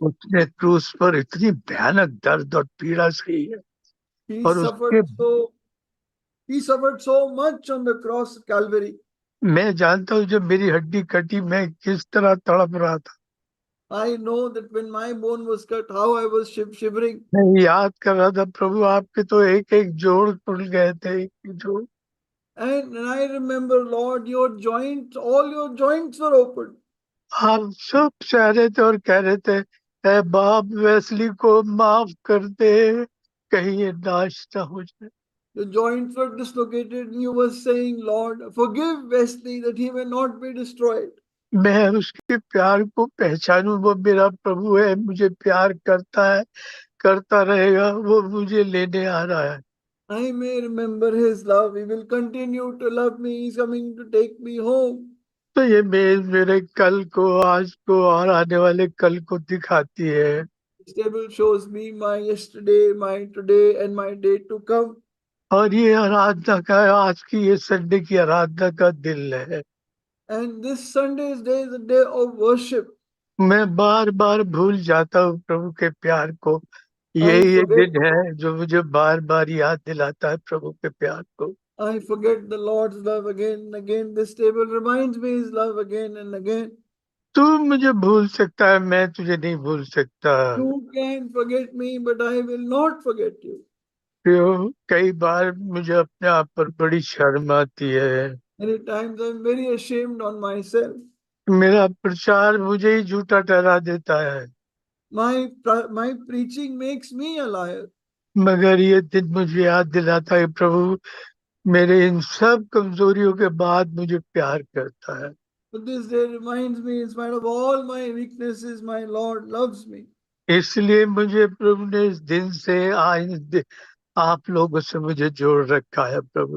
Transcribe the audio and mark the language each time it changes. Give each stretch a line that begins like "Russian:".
Hindi: उसने क्रूस पर इतनी भयानक दर्द और पीड़ा सही है,
English: He
Hindi: और उसके
English: suffered so much on the cross of Calvary.
Hindi: मैं जानता हूँ जब मेरी हड्डी कटी मैं किस तरह तड़प रहा था।
English: I know that when my bone was cut, how I was shivering.
Hindi: मैं याद कर रहा था, प्रभु आपके तो एक एक जोड़ टूट गए थे, एक एक जोड़।
English: And I remember, Lord, all your joints were open.
Hindi: आप सब चाह रहे थे और कह रहे थे, ऐ बाप वेस्ली को माफ कर दे, कहीं ये नाश ना हो जाए।
English: The joints were dislocated, and you were saying, Lord, forgive Wesley that he may not be destroyed.
Hindi: मैं उसके प्यार को पहचानूं, वो मेरा प्रभु है, मुझे प्यार करता है, करता रहेगा, वो मुझे लेने आ रहा है।
English: I may remember his love. He will continue to love me. He's coming to take me home.
Hindi: तो ये मेरे कल को, आज को और आने वाले कल को दिखाती है।
English: This table shows me my yesterday, my today, and my day to come.
Hindi: और ये आराधना का, आज की ये संडे की आराधना का दिन है।
English: And this Sunday's day is a day of worship.
Hindi: मैं बार बार भूल जाता हूँ प्रभु के प्यार को।
English: I
Hindi: यही ये
English: forget,
Hindi: दिन है जो मुझे बार बार याद दिलाता है प्रभु के प्यार को।
English: I forget the Lord's love again and again. This table reminds me His love again and again.
Hindi: तू मुझे भूल सकता है, मैं तुझे नहीं भूल सकता।
English: You can forget me, but I will not forget you.
Hindi: क्यों? कई बार मुझे अपने आप पर बड़ी शर्म आती है।
English: Many times I'm very ashamed on myself.
Hindi: मेरा प्रचार मुझे ही झूठा ठहरा देता है।
English: My preaching makes me a liar.
Hindi: मगर ये दिन मुझे याद दिलाता है प्रभु मेरे इन सब कमजोरियों के बाद मुझे प्यार करता है।
English: But this day reminds me, in spite of all my weaknesses, my Lord loves me.
Hindi: इसलिए मुझे प्रभु ने इस दिन से आप लोगों से मुझे जोड़ रखा है प्रभु